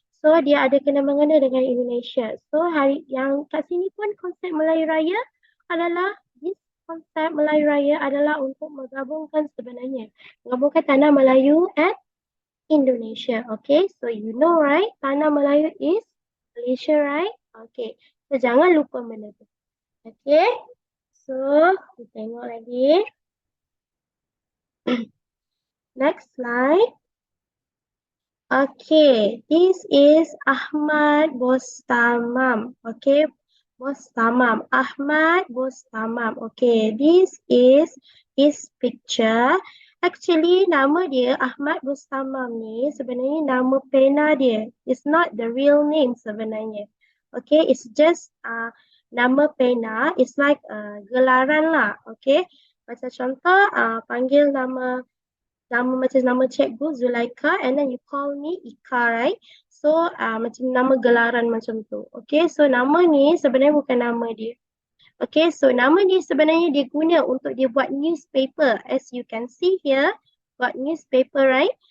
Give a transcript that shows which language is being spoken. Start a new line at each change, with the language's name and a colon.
Malay: So, dia ada kena-mengena dengan Indonesia. So, hari yang kat sini pun konsep Melayu Raya adalah, konsep Melayu Raya adalah untuk menggabungkan sebenarnya. Menggabungkan tanah Melayu and Indonesia.
English: Okay, so you know right, tanah Melayu is Malaysia, right?
Malay: Okay, so jangan lupa benda tu. Okay, so kita tengok lagi.
English: Next slide. Okay, this is Ahmad Bostamam. Okay, Bostamam, Ahmad Bostamam. Okay, this is his picture.
Malay: Actually, nama dia Ahmad Bostamam ni sebenarnya nama pena dia.
English: It's not the real name sebenarnya. Okay, it's just
Malay: nama pena.
English: It's like
Malay: gelaran lah. Okay, macam contoh panggil nama macam nama cikgu Zulaika
English: and then you call me Ika, right?
Malay: So macam nama gelaran macam tu. Okay, so nama ni sebenarnya bukan nama dia. Okay, so nama ni sebenarnya dia guna untuk dia buat newspaper.
English: As you can see here,
Malay: buat newspaper,
English: right?